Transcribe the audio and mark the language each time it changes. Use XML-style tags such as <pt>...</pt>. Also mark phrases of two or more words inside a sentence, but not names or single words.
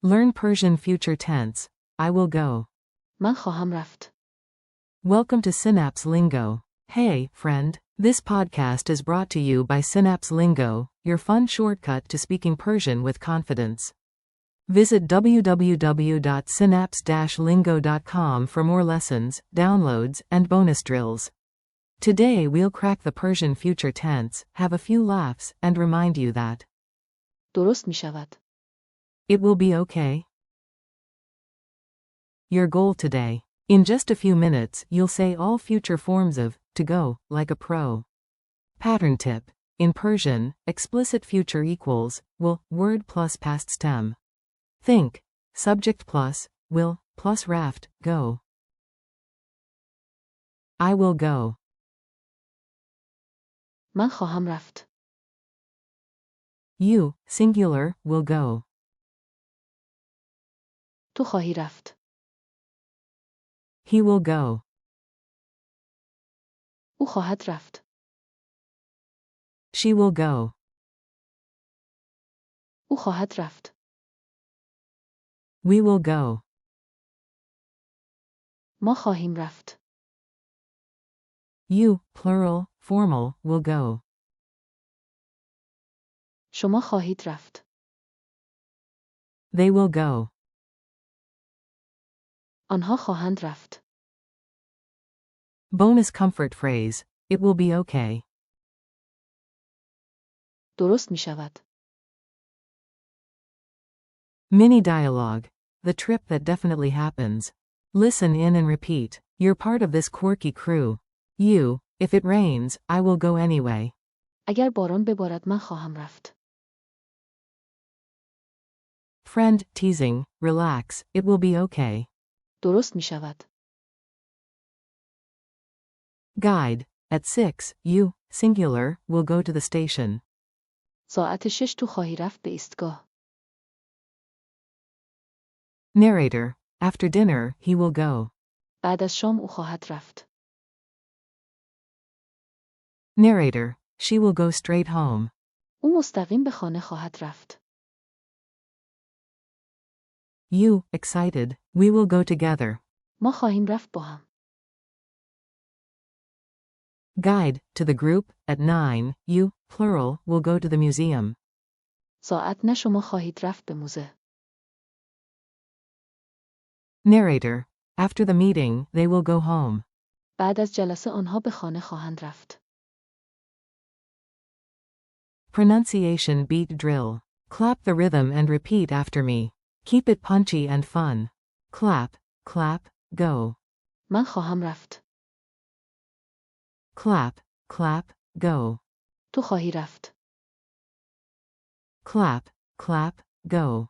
<en>Learn Persian future tense. I will go.</en> <fa>من خواهم رفت.</fa> <en>Welcome to Synapse Lingo. Hey, friend. This podcast is brought to you by Synapse Lingo, your fun shortcut to speaking Persian with confidence. Visit www.synapse-lingo.com for more lessons, downloads, and bonus drills. Today we'll crack the Persian future tense, have a few laughs, and remind you that</en> <fa>درست می شود.</fa> <en>it will be okay. Your goal today. In just a few minutes, you'll say all future forms of to go, like a pro. Pattern tip. In Persian, explicit future equals will, word plus past stem. Think. Subject plus will plus raft, go. I will go.</en> <fa>من خواهم رفت.</fa> <en>You, singular, will go.</en> <fa>تو خواهی رفت.</fa> <en>He will go.</en> <fa>او خواهد رفت.</fa> <en>She will go.</en> <fa>او خواهد رفت.</fa> <en>We will go.</en> <fa>ما خواهیم رفت.</fa> <en>You, plural, formal, will go.</en> <fa>شما خواهید رفت.</fa> <en>They will go.</en> <fa>آنها خواهند رفت.</fa> <en>Bonus comfort phrase. It will be okay.</en> <fa>درست می شود.</fa> <en>Mini dialogue. The trip that definitely happens. Listen in and repeat. You're part of this quirky crew. You, if it rains, I will go anyway.</en> <fa>اگر باران ببارد من خواهم رفت.</fa> <en>Friend, teasing, relax, it will be okay.</en> <fa>درست می شود.</fa> <en>Guide. At 6, you, singular, will go to the station.</en> <fa>ساعت 6 تو خواهی رفت به ایستگاه.</fa> <en>Narrator. After dinner, he will go.</en> <fa>بعد از شام او خواهد رفت.</fa> <en>Narrator. She will go straight home.</en> <fa>او مستقیم به خانه خواهد رفت.</fa> <en>You, excited, we will go together.</en> <fa>ما خواهیم رفت با هم.</fa> <en>Guide. To the group, at 9, you, plural, will go to the museum.</en> <fa>ساعت نه شما خواهید رفت به موزه.</fa> <en>Narrator. After the meeting, they will go home.</en> <fa>بعد از جلسه آنها به خانه خواهند رفت.</fa> <en>Pronunciation beat drill. Clap the rhythm and repeat after me. Keep it punchy and fun. Clap, clap, go.</en> <fa>من خواهم رفت.</fa> <en>Clap, clap, go.</en> <fa>تو خواهی رفت.</fa> <en>Clap, clap, go.</en>